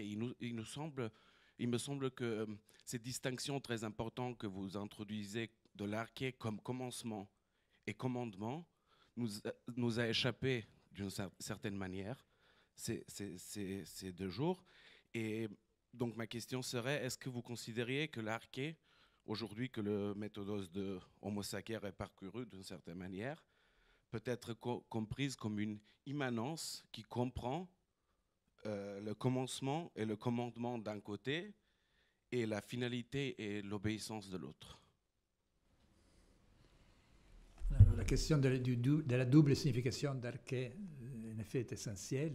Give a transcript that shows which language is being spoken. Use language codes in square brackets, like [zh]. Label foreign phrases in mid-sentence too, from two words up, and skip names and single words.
[fr] Il me semble que cette distinction très importante que vous introduisez de l'arché comme commencement et commandement nous a échappé d'une certaine manière ces 2 jours. Et donc ma question serait, est-ce que vous considériez que l'arché, aujourd'hui que le méthodos de Homo sacer est parcouru d'une certaine manière, peut être comprise comme une immanence qui comprend le commencement et le commandement d'un côté et la finalité et l'obéissance de l'autre? Alors, la question de la double signification d'arché, en effet, est essentielle.